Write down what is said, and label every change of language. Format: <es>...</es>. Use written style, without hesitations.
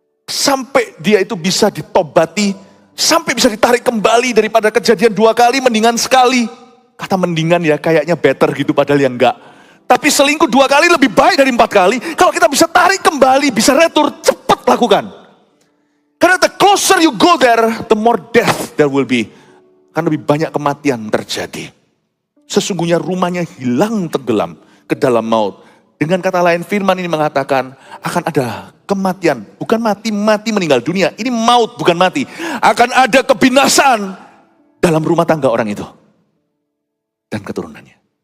<id>Sampai dia itu bisa ditobati, sampai bisa ditarik kembali daripada kejadian 2 kali, mendingan sekali. Kata mendingan ya kayaknya better gitu padahal yang enggak. Tapi selingkuh 2 kali lebih baik dari 4 kali. Kalau kita bisa tarik kembali, bisa retur, cepat lakukan.</id> <en>Karena the closer you go there, the more death there will be.</en> <id>Akan lebih banyak kematian terjadi. Sesungguhnya rumahnya hilang tenggelam ke dalam maut. Dengan kata lain firman ini mengatakan akan ada kematian. Bukan mati meninggal dunia. Ini maut bukan mati. Akan ada kebinasaan dalam rumah tangga orang itu. Dan keturunannya.</id>